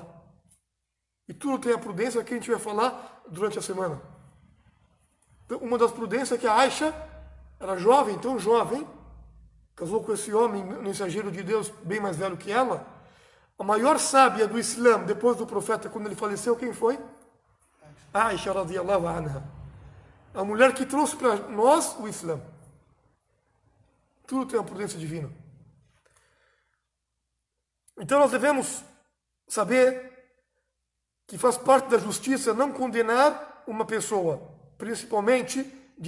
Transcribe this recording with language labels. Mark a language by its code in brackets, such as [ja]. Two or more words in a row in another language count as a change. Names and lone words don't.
[pt] E tudo tem a prudência que a gente vai falar durante a semana. Então, uma das prudências é que a Aisha era jovem, tão jovem, casou com esse homem, mensageiro de Deus, bem mais velho que ela. A maior sábia do Islã, depois do profeta, quando ele faleceu, quem foi? [ar] Aisha رضي الله عنها. [pt] A mulher que trouxe para nós o Islã. Tudo tem a prudência divina. Então nós devemos saber que faz parte da justiça não condenar uma pessoa, principalmente de